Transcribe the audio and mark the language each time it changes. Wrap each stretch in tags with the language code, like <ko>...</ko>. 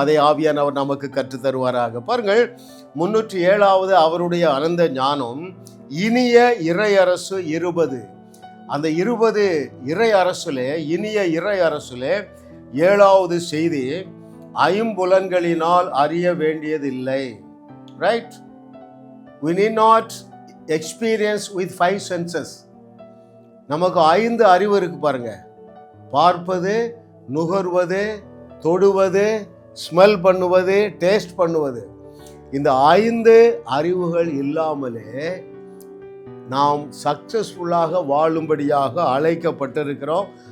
<ta>அதை ஆவியானவர் நமக்கு கற்றுத்தருவாராக. பாருங்கள், 307வது அவருடைய அனந்த ஞானம் இனிய இறையரசு 20. அந்த 20 இறை அரசுலே, இனிய இறை அரசுலே 7வது செய்தி, ஐம்புலன்களினால் அறிய வேண்டியதில்லை. Right?</ta> <en>We need not experience with 5 senses.</en> <ta>நமக்கு 5 அறிவு இருக்கு பாருங்க. பார்ப்பது, நுகர்வது, தொடுவது, ஸ்மெல் பண்ணுவது, டேஸ்ட் பண்ணுவது. இந்த 5 அறிவுகள் இல்லாமலே நாம் சக்சஸ்ஃபுல்லாக வாழும்படியாக அழைக்கப்பட்டிருக்கிறோம்.</ta>